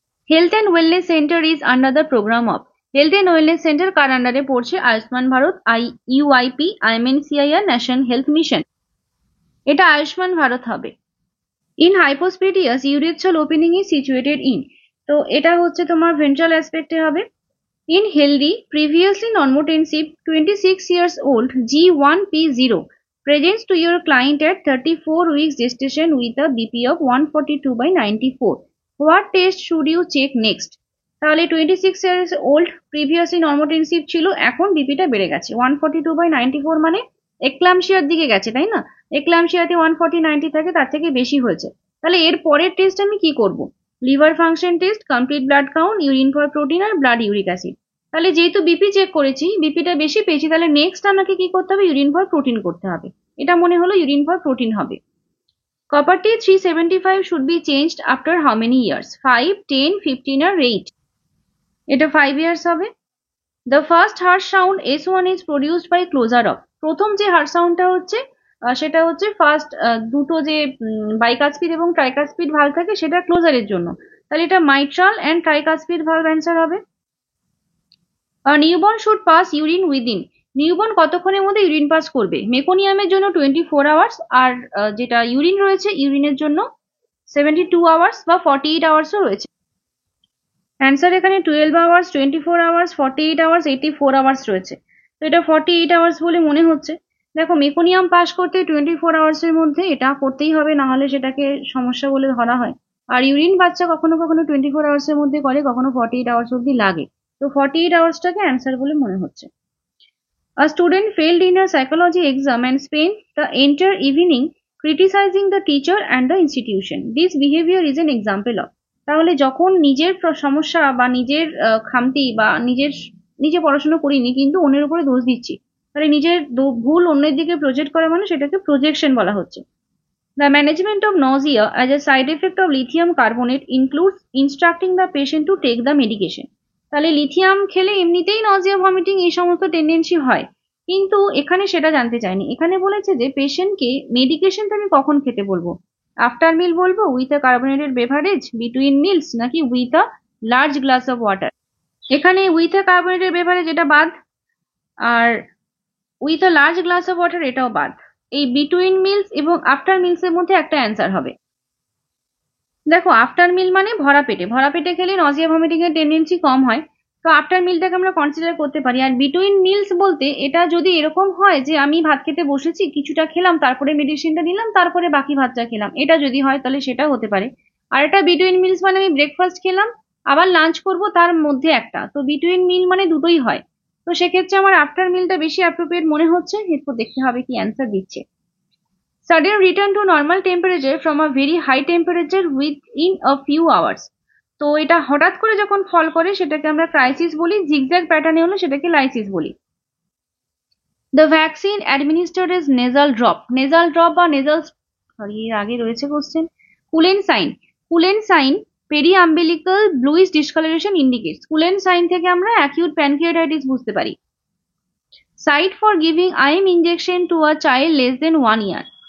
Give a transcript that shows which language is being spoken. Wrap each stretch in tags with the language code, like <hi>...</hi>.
<bn>Health and wellness centre is under the programme of, health and wellness centre কার আন্ডারে পড়ছে? Ayushman Bharat, UIP, আইএমএনসিআই, national health mission. এটা আয়ুষ্মান ভারত হবে।</bn> <en>in hypospadias urethral opening is situated in,</en> <bn>তো এটা হচ্ছে তোমার ভেন্ট্রাল অ্যাসপেক্টে হবে।</bn> <en>In healthy previously normotensive 26 years old G1P0 presents to your client at 34 weeks gestation with a BP of 142/94. What test should you check next?</en> <bn>তাহলে 26 years old previously নর্মোটেনসিভ ছিল, এখন বিপিটা বেড়ে গেছে 142/94, মানে এক্লামশিয়ার দিকে গেছে, তাই না? এক্লামশিয়াতে 140/90 থাকে, তার থেকে বেশি হয়েছে। তাহলে এর পরের টেস্ট আমি কি করব?</bn> <en>Liver function test, complete blood count, urine for protein আর blood uric acid.</en> <bn>তাহলে যেহেতু বিপি চেক করেছি, বিপিটা বেশি পেয়েছি, তাহলে নেক্সট আমাকে কি করতে হবে? ইউরিন ফর প্রোটিন করতে হবে। এটা মনে হলো ইউরিন ফর প্রোটিন হবে।</bn> <en>Copper T 375 should be changed after how many years?</en> <bn>5, 10, 15 or 8? এটা 5 years হবে।</bn> <en>The first harsh sound S1 is produced by closure of,</en> <bn>প্রথম যে হার্শ সাউন্ডটা হচ্ছে সেটা হচ্ছে ফার্স্ট দুটো যে বাইকাসপিড এবং ট্রাইকাসপিড ভালভ থাকে, সেটা ক্লোজারের জন্য। তাহলে এটা mitral and tricuspid valve answer হবে।</bn> <en>newborn should pass urine within,</en> <bn>newborn কতক্ষণের মধ্যে ইউরিন পাস করবে? মেকোনিয়ামের জন্য 24 আওয়ার্স, আর যেটা ইউরিন রয়েছে ইউরিনের জন্য 72 আওয়ার্স বা 48 আওয়ার্সও রয়েছে। অ্যান্সার এখানে 12 আওয়ার্স, 24 আওয়ার্স, 48 আওয়ার্স, 84 আওয়ার্স রয়েছে। তো এটা 48 আওয়ার্স বলে মনে হচ্ছে। দেখো মেকোনিয়াম পাস করতে 24 আওয়ার্সের মধ্যে এটা করতেই হবে, না হলে সেটাকে সমস্যা বলে ধরা হয়। আর ইউরিন বাচ্চা কখনো কখনো 24 আওয়ার্সের মধ্যে করে, কখনো 48 আওয়ার্স অব্দি লাগে। তো 48 আওয়ার্সটাকে অ্যান্সার বলে মনে হচ্ছে।</bn> <en>A student failed in a psychology exam and spent the entire evening criticizing the teacher and the institution. This behavior is an example of,</en> <bn>তাহলে যখন নিজের সমস্যা বা নিজের খামতি বা নিজে পড়াশোনা করিনি কিন্তু অন্যের উপরে দোষ দিচ্ছি, তাহলে নিজের ভুল অন্যের দিকে প্রজেক্ট করা, মানে সেটাকে প্রজেকশন বলা হচ্ছে।</bn> <en>The management of nausea as a side effect of lithium carbonate includes instructing the patient to take the medication.</en> <bn>তাহলে লিথিয়াম খেলে এমনিতেই নজিয়া ভমিটিং এই সমস্ত টেন্ডেন্সি হয়, কিন্তু এখানে সেটা জানতে চাইনি। এখানে বলেছে যে পেশেন্টকে মেডিকেশনটা আমি কখন খেতে বলবো, আফটার মিল বলবো,</bn> <en>with a carbonated beverage,</en> <bn>between mills,</bn> <en>নাকি with a large glass of water.</en> <bn>এখানে উইথ আ কার্বোনেটেড বেভারেজ এটা বাদ, আর with a large glass of water এটাও বাদ। এই বিটুইন মিলস এবং আফটার মিলস এর মধ্যে একটা অ্যান্সার হবে। দেখো, আফটার মিল মানে ভরা পেটে, ভরা পেটে খেলে নজিয়া ভমিটিং এর টেন্ডেন্সি কম হয়, তো আফটার মিলটাকে আমরা কনসিডার করতে পারি। আর বিটুইন মিলস বলতে এটা যদি এরকম হয় যে আমি ভাত খেতে বসেছি, কিছুটা খেলাম, তারপরে মেডিসিনটা নিলাম, তারপরে বাকি ভাতটা খেলাম, এটা যদি হয় তাহলে সেটা হতে পারে। আর এটা বিটুইন মিলস মানে আমি ব্রেকফাস্ট খেলাম, আবার লাঞ্চ করব, তার মধ্যে একটা, তো বিটুইন মিল মানে দুটোই হয়। তো সেক্ষেত্রে আমার আফটার মিলটা বেশি অ্যাপ্রোপ্রিয়েট মনে হচ্ছে। এরপর দেখতে হবে কি অ্যান্সার দিচ্ছে।</bn> <en>Sudden return to normal temperature from a very high temperature within a few hours.</en> <bn>তো এটা হঠাৎ করে যখন ফল করে সেটাকে আমরা ক্রাইসিস বলি, জিগজ্যাগ প্যাটার্নে হলে সেটাকে লাইসিস বলি।</bn> <en>The vaccine administered as nasal drop.</en> <bn>Nasal drop বা nasal, সরি এর আগে রয়েছে question.</bn> <en>Cullen sign, Cullen sign periumbilical bluish discoloration indicates.</en> <bn>Kulen sign থেকে আমরা অ্যাকিউট প্যানক্রিয়াটাইটিস বুঝতে পারি।</bn> <en>Site for giving IM injection to a child less than 1 year.</en>